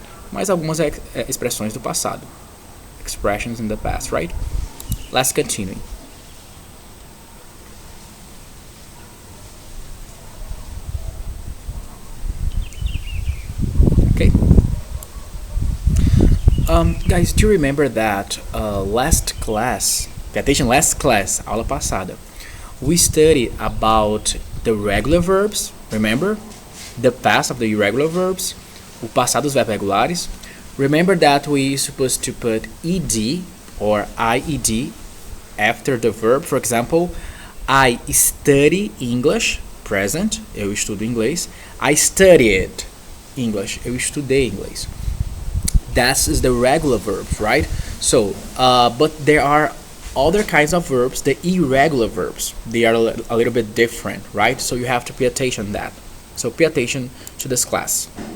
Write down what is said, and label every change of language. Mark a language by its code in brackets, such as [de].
[pt] Mais algumas expressões do passado. [en] Expressions in the past, right? Let's continue. Okay. Guys, do you remember that last class, pay attention, last class, [pt] aula passada, [en] we studied about the regular verbs, remember? The past of the irregular verbs, [pt] o passado dos verbos regulares. [en] Remember that we supposed to put ed or ied after the verb. For example, I study English, present, [pt] eu estudo inglês. [en] I studied English, [pt] eu estudei inglês. [en] That is the regular verbs, right? So, but there are other kinds of verbs, the irregular verbs. They are a little bit different, right? So you have to pay attention to that. So pay attention to this class.